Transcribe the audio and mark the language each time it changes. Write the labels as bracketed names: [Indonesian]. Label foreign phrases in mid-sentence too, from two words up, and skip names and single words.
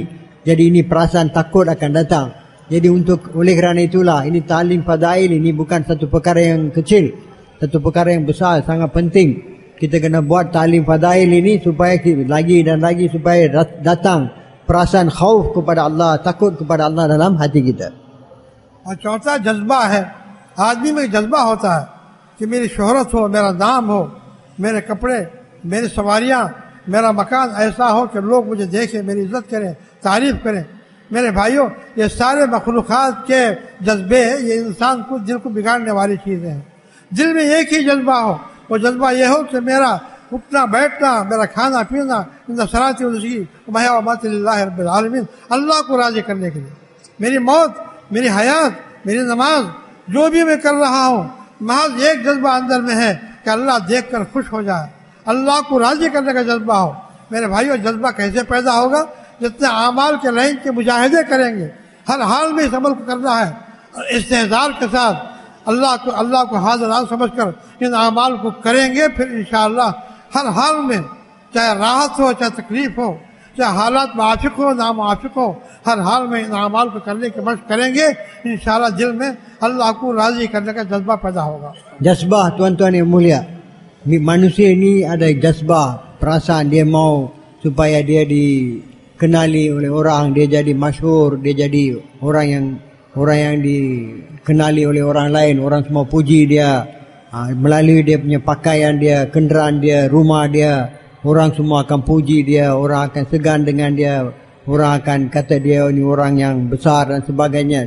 [Malay] Jadi ini perasaan takut akan datang. Jadi oleh kerana itulah, ini ta'lim fadail, ini bukan satu perkara yang kecil, satu perkara yang besar, sangat penting. Kita kena buat ta'lim fadail ini supaya lagi dan lagi supaya datang perasaan khauf kepada Allah, takut kepada Allah dalam hati kita. [Urdu] اور چوتھا جذبہ ہے، آدمی میں جذبہ ہوتا ہے کہ میری شہرت ہو، میرا نام ہو، میرے کپڑے، میری سواریاں، میرا مکان ایسا ہو کہ لوگ مجھے دیکھیں، میری عزت کریں، تعریف کریں. میرے بھائیوں، یہ سارے مخلوقات کے جذبے، یہ انسان کو دل کو بگاڑنے والی چیزیں ہیں. دل میں ایک ہی جذبہ ہو، وہ جذبہ یہ ہو کہ میرا اٹھنا بیٹھنا، میرا کھانا پینا, [Arabic] صلاتي رب العالمين, [Urdu] اللہ کو راضی کرنے کے لیے، میری موت، میری حیات، میری نماز، جو بھی میں کر رہا ہوں، محض ایک جذبہ اندر میں ہے کہ اللہ دیکھ کر خوش ہو جائے، اللہ کو راضی کرنے کا جذبہ ہو. میرے بھائیوں، جذبہ کیسے پیدا ہوگا؟ جتنے اعمال کے لائن کے مجاہدے کریں گے، ہر حال میں اس عمل کو کرنا ہے، استحضار کے ساتھ اللہ کو حاضر سمجھ کر ان اعمال کو کریں گے، پھر ان شاءاللہ ہر حال میں، چاہے راحت ہو، چاہے تکلیف ہو، چاہے حالات موافق ہو نہ موافق ہو، ہر حال میں ان اعمال کو کرنے کی مشق کریں گے، ان شاءاللہ دل میں اللہ کو راضی کرنے کا جذبہ پیدا ہوگا. [Malay] Jazbah tuan-tuan yang mulia, manusia ini ada jazbah, perasaan dia mau supaya dia dikenali oleh orang, dia jadi masyhur, dia jadi orang yang dikenali oleh orang lain, orang semua puji dia melalui dia punya pakaian dia, kenderaan dia, rumah dia, orang semua akan puji dia, orang akan segan dengan dia, orang akan kata dia ini orang yang besar dan sebagainya.